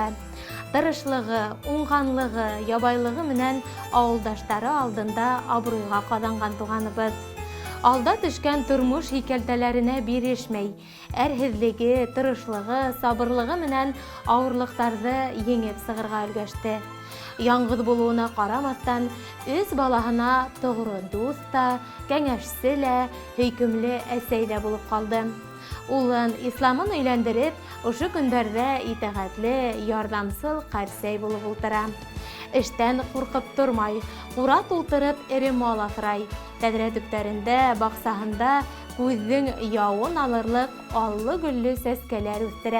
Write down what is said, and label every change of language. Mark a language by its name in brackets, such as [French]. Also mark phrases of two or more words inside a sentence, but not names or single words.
[Tatar] Тырышлыгы, уңганлыгы, ябайлыгы менән авылдаштары алдында абруйга казанган туганыбыз. Алда төшкән тормыш хикәлтәләренә бирешмәй, әрһезлеге, тырышлыгы, сабырлыгы менән авырлыктарны еңеп сыгырга өлгәште. Яңгыз булуына карамастан, үз балаһына тогры дус та, кәңәшсе лә, хөйкемле әсәй дә булып калды. Улын исламын өйләндереп, ошо көндәрдә итәгатьле, ярдәмсыл кәрсәй булып ултыра. Эштән куркып тормай, кура тултырып эре мал асрай. [Bashkir] Тәҙрә төптәрендә, баҡсаһында күҙҙең яуын алырлыҡ аллы-гөллө сәскәләр үҫтерә.